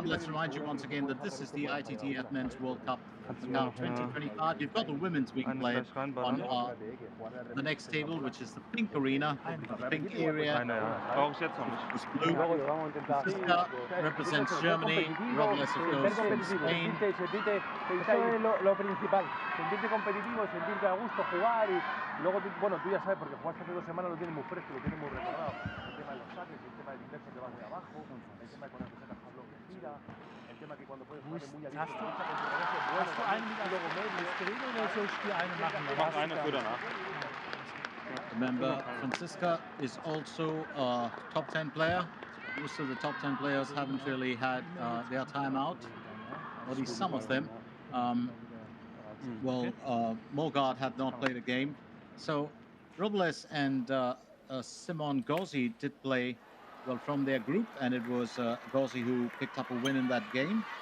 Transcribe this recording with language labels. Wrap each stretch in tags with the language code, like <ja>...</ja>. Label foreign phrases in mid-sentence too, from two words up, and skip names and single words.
<en>Let's remind you once again that this is the ITTF Men's World Cup Macao 2025. You've got the women's being played on the next table, which is the pink arena, the pink area. It's blue. Franziska represents Germany. Robles, of course, from Spain.</en> <es>Eso es lo principal, sentirte competitivo, sentirte a gusto, jugar y luego, bueno, tú ya sabes, porque jugaste hace 2 semanas, lo tienes muy fresco, lo tienes muy recordado. El tema de los saques, el tema del inverso que va muy abajo, el tema de cuando te sacas Pablo que gira, el tema que cuando puedes jugar muy abierto,</es> <de>Hast du einen gesehen oder soll ich dir eine machen? Mach eine für danach.</de> <en>Remember, Franziska is also a top 10 player. Most of the top 10 players haven't really had their time out, or at least some of them. Morgard had not played a game. So Robles and Simon Gauzy did play well from their group, and it was Gauzy who picked up a win in that game.</en>